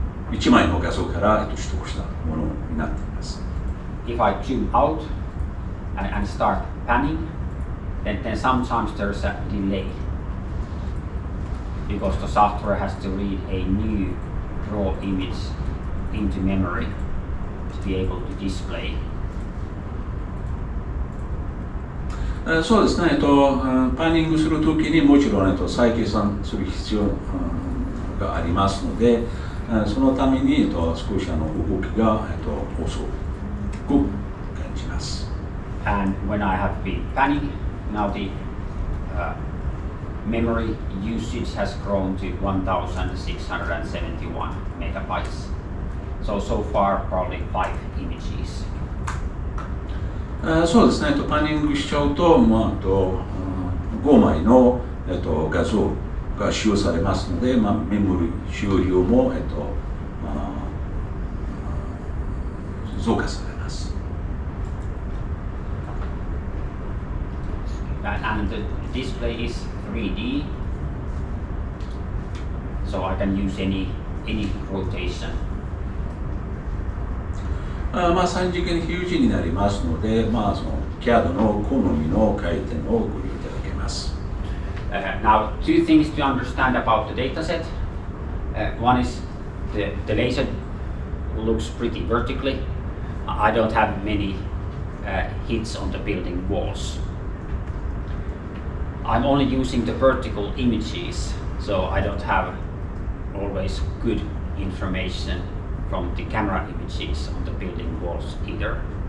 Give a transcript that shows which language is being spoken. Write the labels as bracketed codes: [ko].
[ja] 1枚の画像から取得したものになっています。 [en] If I zoom out and start panning, then sometimes there's a delay, because the software has to read a new raw image into memory to be able to display. [ja] そうですね、パンニングするときにもちろん、再計算する必要がありますので、そのために、少し動きが、遅く感じます。 [en] And when I have been panning, now the memory usage has grown to 1,671 megabytes. So far, probably 5 images. [ja] そうですね、パンニングしちゃうと、5枚の、画像が使用されますので、メモリ使用量も、増加されます。 [en] And the display is 3D, so I can use any rotation. [ja] 3次元比喩字になりますので、その CAD の好みの回転をご利用いただけます。 [en] Now, two things to understand about the dataset. One is the laser looks pretty vertically. I don't have many hits on the building walls. I'm only using the vertical images, so I don't have always good information from the camera images on the building walls either.